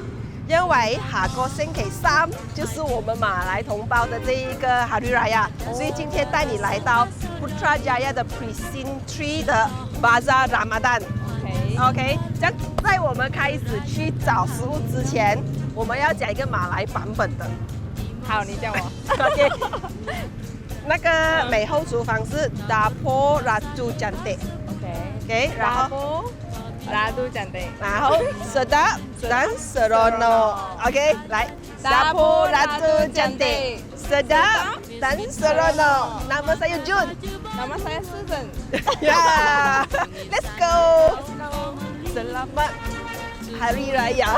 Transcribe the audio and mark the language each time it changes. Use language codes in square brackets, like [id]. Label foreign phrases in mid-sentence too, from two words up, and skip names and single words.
[zh] 因為下個星期3就是我們馬來同胞的這一個 Hari Raya，所以今天帶你來到 Putrajaya 的 Precinct 3的 Bazaar Ramadan。OK， 這樣在我們開始去找食物之前，我們要講一個馬來版本的。好，你叫我。 OK， 那個美後廚房是 Dapur Ratu Cantik。OK， 然後 Ratu Cantik，然後 [ms] Sedap dan Seronok。OK， 來 Dapur Ratu Cantik， Sedap dan Seronok。Nama saya June。 Nama saya Susan。 [en] Yeah，Let's go。 [ms] Selamat Hari Raya。